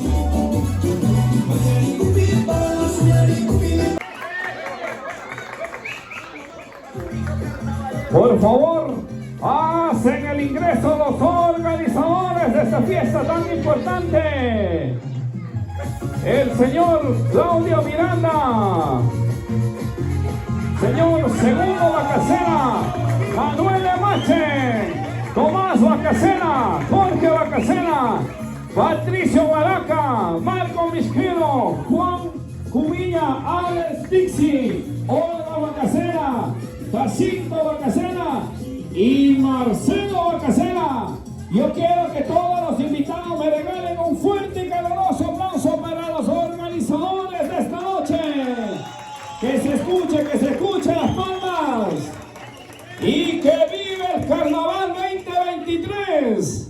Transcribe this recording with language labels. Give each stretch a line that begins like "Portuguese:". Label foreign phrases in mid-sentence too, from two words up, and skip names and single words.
Spanish: Por favor, hacen el ingreso los organizadores de esta fiesta tan importante. El señor Claudio Miranda, señor Segundo Bacasela, Manuel Emache, Tomás Bacasela, Jorge Bacasela, Patricio Baraca, Marco Misquero, Juan Cubilla, Alex Dixie, Olga Bacasela, Jacinto Bacasela y Marcelo Bacasela. Yo quiero que todos los invitados me regalen un fuerte y caluroso aplauso para los organizadores de esta noche. Que se escuche las palmas. Y que vive el Carnaval 2023.